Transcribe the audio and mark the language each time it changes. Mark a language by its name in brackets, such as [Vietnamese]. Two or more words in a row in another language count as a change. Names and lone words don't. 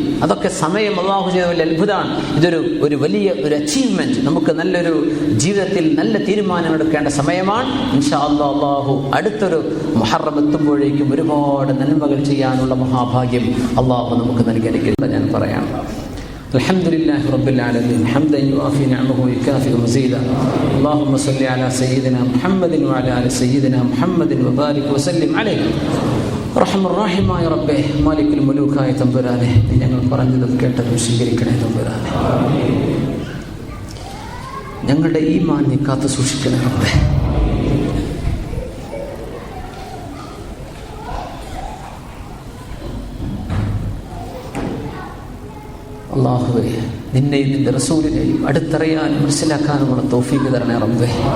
[Malayalam] അതൊക്കെ സമയം അല്ലാഹു ചെയ്ത വലിയ അത്ഭുതമാണ്. ഇതൊരു വലിയ അച്ചീവ്മെന്റ്. നമുക്ക് നല്ലൊരു ജീവിതത്തിൽ നല്ല തീരുമാനം എടുക്കേണ്ട സമയമാണ്. [Arabic] إن شاء الله [Malayalam] അല്ലാഹു അടുത്തൊരു മുഹറം എത്തുമ്പോഴേക്കും ഒരുപാട് നന്മകൾ ചെയ്യാനുള്ള മഹാഭാഗ്യം അല്ലാഹു നമുക്ക് നൽകി. ഞാൻ പറയാം, [Arabic] الحمد لله رب العالمين حمدا يوافي نعمه ويكافئ مزيدا اللهم صل على سيدنا محمد وعلى آل سيدنا محمد وبارك وسلم عليه [Malayalam] റഹ്മാനായ റബ്ബേ മാലിക്കുൽ മുലൂക്കായ തമ്പുരാനെ, നീ ഞങ്ങൾ പറഞ്ഞതും കേട്ടതും സ്വീകരിക്കണേ തമ്പുരാനെ. ഞങ്ങളുടെ ഈമാൻ നീ കാത്തു സൂക്ഷിക്കണേ റബ്ബേ. അല്ലാഹുവേ, നിന്നെയും നിന്റെ റസൂലിനെയും അടുത്തറിയാനും മനസ്സിലാക്കാനുമുള്ള തൗഫീഖ് തരണേ റബ്ബേ.